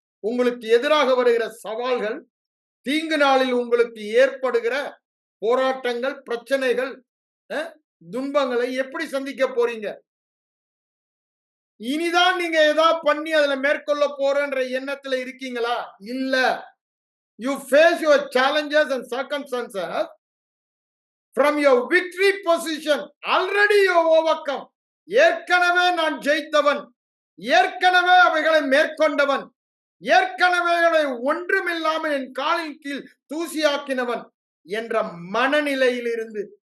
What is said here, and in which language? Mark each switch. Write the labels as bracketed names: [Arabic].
[Tamil] உங்களுக்கு எதிராக வருகிற சவால்கள், தீங்கு நாளில் உங்களுக்கு ஏற்படுகிற போராட்டங்கள், பிரச்சனைகள், துன்பங்களை எப்படி சந்திக்க போறீங்க? இனிதான் நீங்க ஏதாவது பண்ணி அதுல மேற்கொள்ள போறன்ற எண்ணத்துல இருக்கீங்களா? இல்ல. [English] You face your challenges and circumstances from your victory position. Already you overcome. [Tamil] ஏற்கனவே நான் ஜெயித்தவன், ஏற்கனவே அவைகளை மேற்கொண்டவன், ஏற்கனவே ஒன்றுமில்லாமல் என் காலின் கீழ் தூசியாக்கினவன் என்ற மனநிலையில் இருந்து